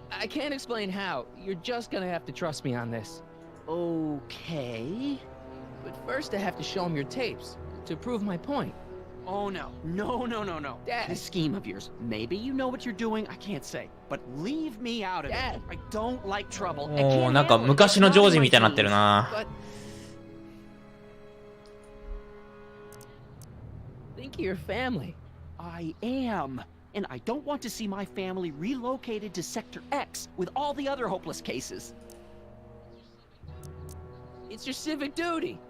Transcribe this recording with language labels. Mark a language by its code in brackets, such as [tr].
[en] I can't explain how. You're just gonna have to trust me on this. Okay. But first I have to show him your tapes to prove my point. Oh, no. No. Dad. This scheme of yours. Maybe you know what you're doing, I can't say. But leave me out of Dad. it. I don't like trouble. [ja] おー、なんか昔のジョージみたいになってるな。 [en] But think of your family. I am. And I don't want to see my family relocated to Sector X with all the other hopeless cases. It's your civic duty.